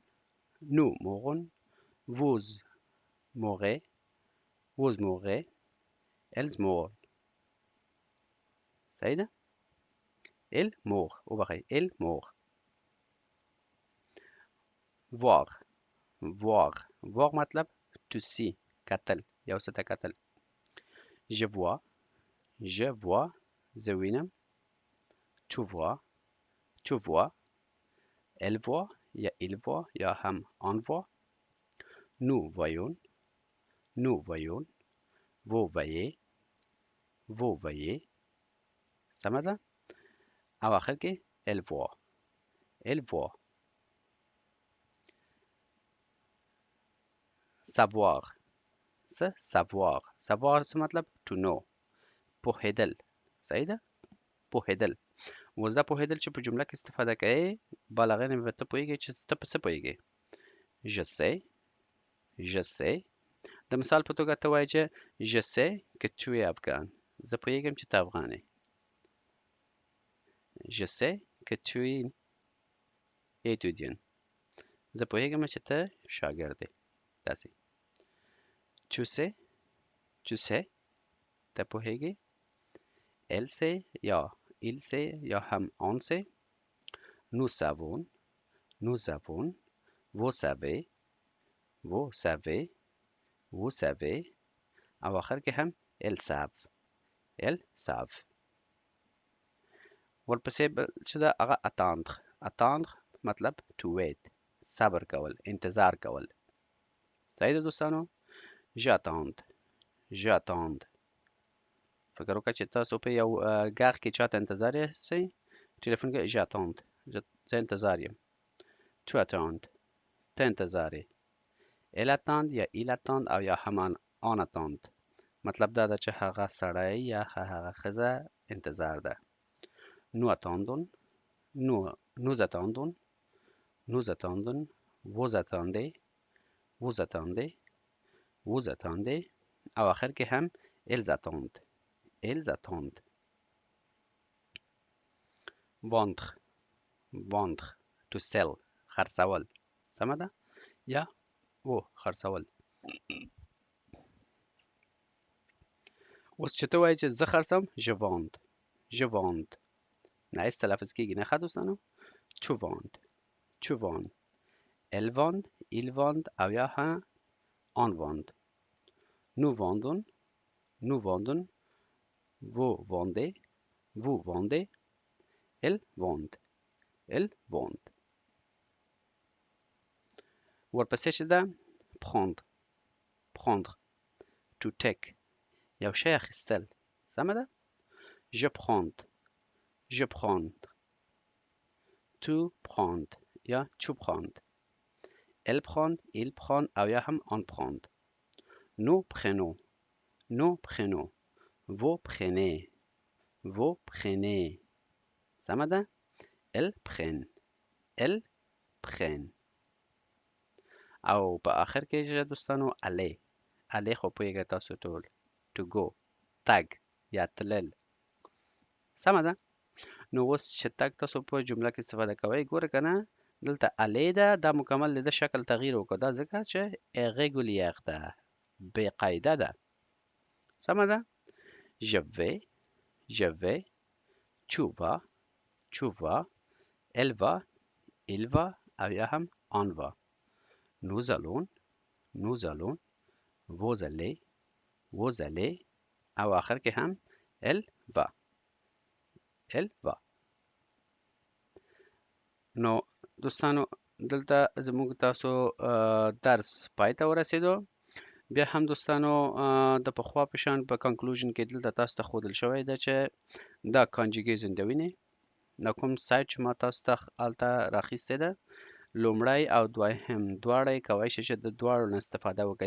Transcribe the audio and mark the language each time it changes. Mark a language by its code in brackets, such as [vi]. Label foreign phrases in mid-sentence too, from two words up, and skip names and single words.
[fr] nous mourons. vous mourez. vous mourez. ils meurent. [ps] صحیح ده؟ [fr] elles meurent. وبخښئ elles meurent. voir. voir. voir مطلب [en] to see، [ps] کتل، یو څه ته کتل. [fr] je vois. je vois [ps] زه وینم. [fr] tu vois. tu vois. elle voit یا il voit یا هم on voit. nous voyons. nous voyons. vous voyez. vous voyez. [ps] سمه ده؟ او آخر کې [fr] elle voit. elle voit. savoir. [ps] څه؟ [fr] savoir. savoir [ps] څه مطلب؟ [en] to know، [ps] پوهېدل. صحیح ده؟ پوهېدل. اوس دا پوهېدل چې په جمله کې استفاده کوې بالغ نه به ته پوهېږې چې ته په څه پوهېږې. [fr] je sais. je sais. [ps] د مثال په توګه ته وایې چې [fr] je sais que tu es afghan، [ps] زه پوهېږم چې ته افغان یې. [fr] je sais que tu es étudiant، [ps] زه پوهېږم چې ته شاګرد یې. داسې. [fr] tu sais. tu sais [ps] ته پوهېږې. [fr] elle sait یا il sait یا هم on sait. nous savons. nous savons. vous savez. vous savez. vous savez. [ps] او آخر کې هم [fr] elles savent. elles savent. [ps] ورپسې چې ده هغه attendre. [en] attendre مطلب to wait، [ps] صبر کول، انتظار کول. صحیح ده دوستانو؟ j'attends. [fr] j'attends. [ps] فکر وکړه چې تاسو په یو ږغ کې چاته انتظار یاستئ، ټلیفون کې j'attends، زه انتظار یم. [fr] tu attends. [ps] ته انتظار یې. [fr] elle attend یا il attend [ps] او یا همان [fr] on attend. [ps] مطلب دا ده چې هغه سړی یا هغه ښځه انتظار ده. [fr] nous attendons nous attendons nous attendons vous attendez vous attendez vous attendez [ps] او آخر کې هم [fr] ils attendent ils attendent. vendre vendre [en] to sell [ps] خرڅول سمه ده یا و خرڅول. اوس چې ته وایې چې زه خرڅم [fr] je vende je vende [ps] نه هیڅ تلفظ کېږي نه ښه دوستانو. [fr] tu vend tu vend elle vend il vend [ps] او یا ها [fr] on vend. nous vendons nous vendons vous vendez vous vendez elle vend elle vend. [ps] ورپسې چې ده [fr] prendre prendre [en] to take [ps] یو شی اخیستل سمه ده. [fr] je prends je prends tu prends یا tu prends elle prend il prend [ps] او یا هم [fr] on prend. nous prenons nous prenons vous prenez vous prenez [ps] سمه ده. [fr] elles prennent elles prennent. [ps] او په آخر کې چې دوستانو [fr] aller aller [ps] خو پوهیږئ تاسو ټول [en] to go [ps] تګ یا تلل سمه ده. نو اوس چې تګ تاسو په جمله کې استفاده کوئ ګوره که نه دلته aller ده دا مکمل د شکل تغییر وکړه دا ځکه چې irrégulière ده بې قاعده ده سمه ده. [fr] je vais tu vas elle va il va [ps] او یا هم [fr] on va. nous allons vous allez [ps] او آخر کې هم [fr] elle va. [ps] نو دوستانو دلته زموږ تاسو درس پای ته ورسېدو. بیا هم دوستانو د پخوا په شان په کنکلوژن کې دلته تاسو ته ښودل شوی ده چې دا کانجوګیشن د وینې دا کوم سایت چې ما تاسو ته هلته راخیستی ده لومړی او دویم دواړه یې کوی شئ چې د دواړو نه استفاده وکړئ.